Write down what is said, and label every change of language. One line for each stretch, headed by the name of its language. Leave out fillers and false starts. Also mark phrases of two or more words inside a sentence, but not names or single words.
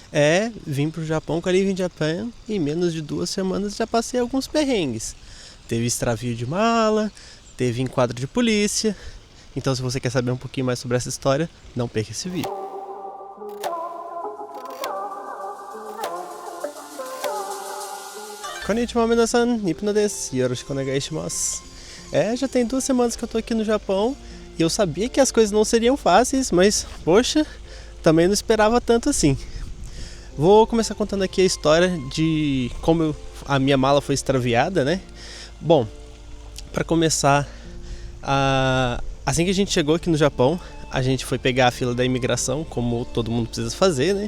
Portuguese: Vim pro Japão com a Live in Japan e em menos de 2 semanas já passei alguns perrengues. Teve extravio de mala, teve enquadro de polícia. Então se você quer saber um pouquinho mais sobre essa história, não perca esse vídeo.
Japanese: こんにちは皆さん、Nipnoです、よろしくお願いします.
Portuguese: Já tem 2 semanas que eu tô aqui no Japão e eu sabia que as coisas não seriam fáceis, mas, poxa, também não esperava tanto assim. Vou começar contando aqui a história de como a minha mala foi extraviada, né? Bom, para começar, assim que a gente chegou aqui no Japão, a gente foi pegar a fila da imigração, como todo mundo precisa fazer, né?